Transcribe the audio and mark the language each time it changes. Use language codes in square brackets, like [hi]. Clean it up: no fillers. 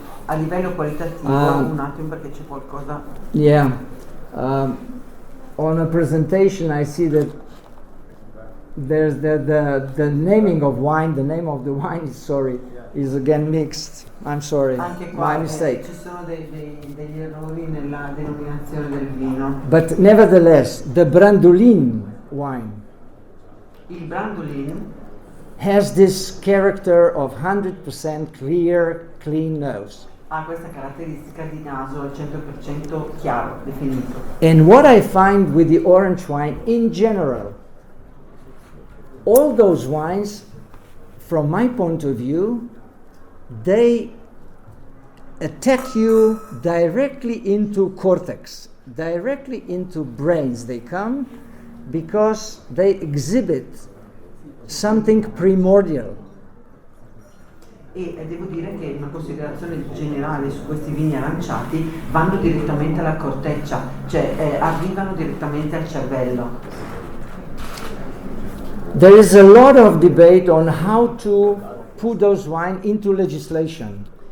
[it] A livello qualitativo, un attimo perché c'è qualcosa. [en] yeah, on a presentation I see that there's the naming of wine, the name of the wine is again mixed. I'm sorry, [it] Anche qua [en] my mistake. [it] ci sono degli errori nella denominazione del vino. [en] But nevertheless, the Brandolin wine [it] Il Brandolin [en] has this character of 100% clear, clean nose. [it] ha questa caratteristica di naso al 100% chiaro, definito. [en] And what I find with the orange wine in general, all those wines, from my point of view, they attack you directly into cortex, directly into brains they come, because they exhibit something primordial. [it] E devo dire che una considerazione generale su questi vini aranciati vanno direttamente alla corteccia, cioè arrivano direttamente al cervello. [en] There is a lot of debate on how to put those wine into legislation.